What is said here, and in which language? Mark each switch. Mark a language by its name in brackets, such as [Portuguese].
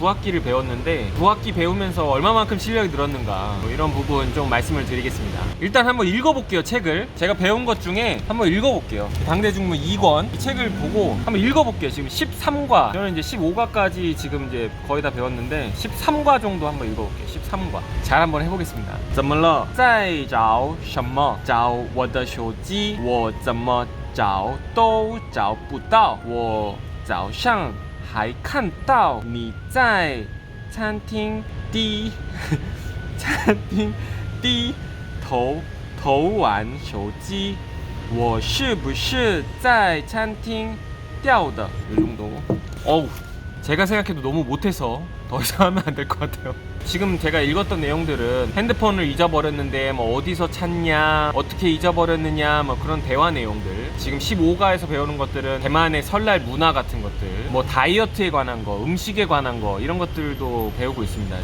[Korean] 2학기를 배웠는데 2학기 배우면서 얼마만큼 실력이 늘었는가, 뭐 이런 부분 좀 말씀을 드리겠습니다. 일단 한번 읽어볼게요. 책을 제가 배운 것 중에 한번 읽어볼게요. 당대 중무 2권 이 책을 보고 한번 읽어볼게요. 지금 13과, 저는 이제 15과까지 지금 이제 거의 다 배웠는데 13과 정도 한번 읽어볼게요. 13과 잘 한번 해보겠습니다. [Chinese] 怎么了在找什么找我的手机我怎么找都找不到我早上还看到你在餐厅低餐厅低头玩手机我是不是在餐厅掉的? [Korean] 이 정도. 어우, 제가 생각해도 너무 못해서 더 이상 하면 안 될 것 같아요. 지금 제가 읽었던 내용들은 핸드폰을 잊어버렸는데 뭐 어디서 찾냐, 어떻게 잊어버렸느냐, 뭐 그런 대화 내용들. 지금 15과에서 배우는 것들은 대만의 설날 문화 같은 것들, 뭐 다이어트에 관한 거, 음식에 관한 거, 이런 것들도 배우고 있습니다.